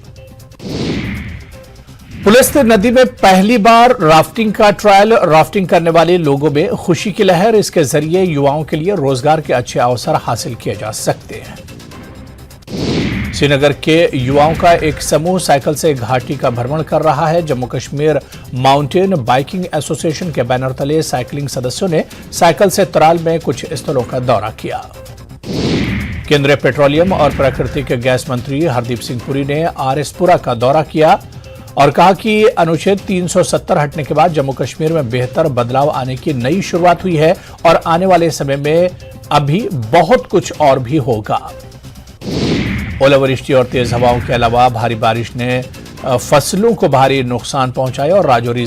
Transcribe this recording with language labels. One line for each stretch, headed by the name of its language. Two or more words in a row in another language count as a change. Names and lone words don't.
Hindi: पलस्त नदी में पहली बार राफ्टिंग का
English: trial rafting
Hindi: करने वाले लोगों में खुशी की लहर इसके ज़रिए युवाओं के लिए रोज़गार के अच्छे अवसर हासिल किए जा सकते हैं श्रीनगर के युवाओं का एक समूह साइकिल से घाटी का भ्रमण कर रहा है जम्मू कश्मीर माउंटेन बाइकिंग एसोसिएशन के बैनर तले साइकिलिंग सदस्यों ने साइकिल से त्राल में कुछ स्थलों का दौरा किया केंद्रीय पेट्रोलियम और प्राकृतिक गैस मंत्री हरदीप सिंह पुरी ने आर एस पुरा का दौरा किया और कहा कि अनुच्छेद 370 हटने के बाद जम्मू कश्मीर में बेहतर बदलाव आने की नई शुरुआत हुई है और आने वाले समय में अभी बहुत कुछ और भी होगा ओलावृष्टि और तेज़ हवाओं के अलावा भारी बारिश ने फ़सलों को भारी नुकसान पहुँचाया और राजौरी